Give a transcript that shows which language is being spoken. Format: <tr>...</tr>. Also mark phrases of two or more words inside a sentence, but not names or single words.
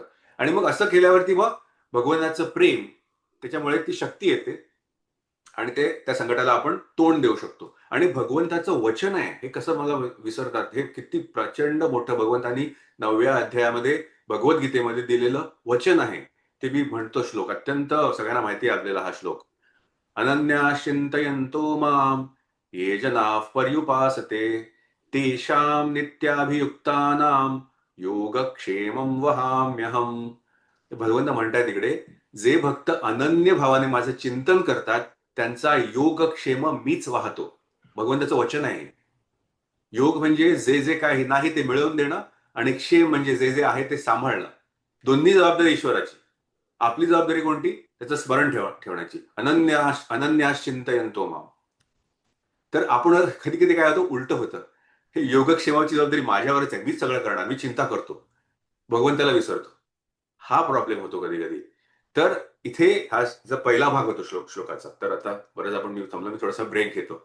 <mr>आणि मग असं केल्यावरती मग भगवंताचं प्रेम, त्याच्यामुळे ती शक्ती येते आणि त्या संकटाला आपण तोंड देऊ शकतो. आणि भगवंताचं वचन आहे, हे कसं मला विसरतात, हे किती प्रचंड मोठं भगवंतानी 9व्या अध्यायामध्ये भगवद्गीतेमध्ये दिलेलं वचन आहे. ते मी म्हणतो श्लोक, अत्यंत सगळ्यांना माहिती आहे आपल्याला हा श्लोक.</mr> <sa>अनन्या चिंतयन्तो माम ये जनाः पर्युपासते, तेषां नित्याभियुक्तानां योगक्षेमं वहाम्यहम्.</sa> <mr>भगवंत म्हणतात तिकडे, जे भक्त अनन्य भावाने माझं चिंतन करतात त्यांचा योगक्षेम मीच वाहतो. भगवंताचं वचन आहे. योग म्हणजे जे जे काही नाही ते मिळवून देणं, आणि क्षेम म्हणजे जे जे आहे ते सांभाळणं. दोन्ही जबाबदारी ईश्वराची. आपली जबाबदारी कोणती? त्याचं स्मरण ठेवण्याची.</mr> <sa>अनन्यास चिंतयन्तो माम.</sa> <mr>तर आपण कधी कधी काय होतं, उलट होतं. हे योगक्षेमाची जबाबदारी माझ्यावरच आहे, मीच सगळं करणार, मी चिंता करतो, भगवंताला विसरतो. हा प्रॉब्लेम होतो कधी कधी. तर इथे हा जो पहिला भाग होतो श्लोकाचा. तर आता बरंच आपण मी थोडासा ब्रेक घेतो.</mr>